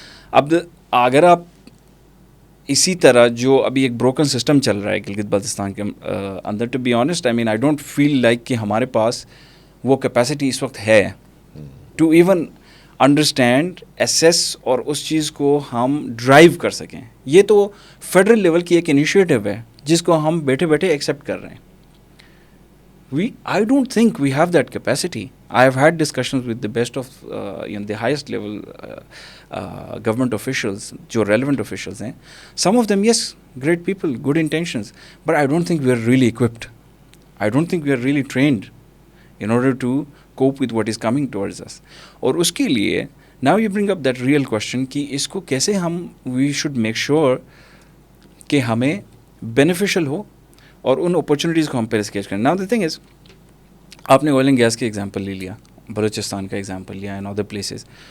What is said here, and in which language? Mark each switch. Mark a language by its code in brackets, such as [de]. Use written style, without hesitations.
[ur] اب اگر آپ اسی طرح جو ابھی ایک بروکن سسٹم چل رہا ہے گلگت بلتستان کے اندر, [en] to be honest I mean I don't feel like [ur] کہ ہمارے پاس وہ کیپیسٹی اس وقت ہے [en] to even understand, assess [ur] اور اس چیز کو ہم ڈرائیو کر سکیں. یہ تو فیڈرل لیول کی ایک انیشیٹو ہے جس کو ہم بیٹھے بیٹھے ایکسیپٹ کر رہے ہیں. [en] I don't think we have that capacity. I have had discussions with the best of the highest level government officials, [ur] جو relevant officials ہیں. [en] Some of them, yes, great people, good intentions, but I don't think we are really equipped. I don't think we are really trained in order to cope with what is coming towards us. [ur] اور اس کے لیے [en] now you bring up that real question [ur] کہ اس کو کیسے ہم [en] we should make sure [ur] کہ ہمیں beneficial ہو اور ان اپرچونیٹیز کو ہم پہلے اسکیچ کریں. [en] now the thing is, [ur] آپ نے آئل اینڈ گیس کے ایگزامپل لے لیا, بلوچستان کا ایگزامپل لیا, اینڈ ادر پلیسز.